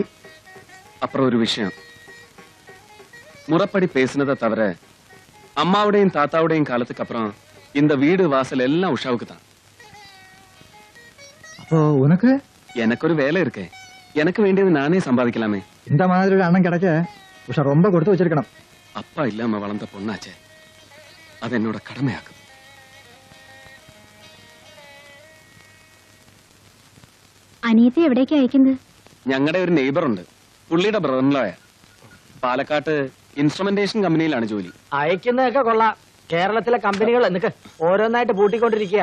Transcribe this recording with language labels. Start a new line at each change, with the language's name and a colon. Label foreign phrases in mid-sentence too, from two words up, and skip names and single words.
Tamil: அப்புறம் ஒரு விஷயம், முறைப்படி பேசினதை தவிர அம்மாவுடையும் தாத்தாவுடையும் காலத்துக்கு அப்புறம் இந்த வீடு வாசல் எல்லாம் உஷாவுக்கு தான். அப்போ உனக்கு எனக்கு ஒரு வேலை இருக்கு, எனக்கு வேண்டியது நானே சம்பாதிக்கலாமே. இந்த மாதிரி ஒரு அண்ணன் கிடைக்க உஷா ரொம்ப கொடுத்து வச்சிருக்கணும். அப்பா இல்லாம வளர்ந்த பொண்ணாச்சே, அது என்னோட கடமையாக்கும்.
Malayalam: അനിയത്തെ എവിടേക്ക് അയക്കുന്നത്? ഞങ്ങളുടെ ഒരു നെയ്ബർ ഉണ്ട്, പുള്ളിയുടെ ബ്രദറിലോയ. പാലക്കാട്ട്
English: instrumentation company
Malayalam: ജോലി. അയക്കുന്നതൊക്കെ കൊള്ളാം. കേരളത്തിലെ കമ്പനികൾ നിനക്ക് ഓരോന്നായിട്ട് പൂട്ടിക്കൊണ്ടിരിക്കുക.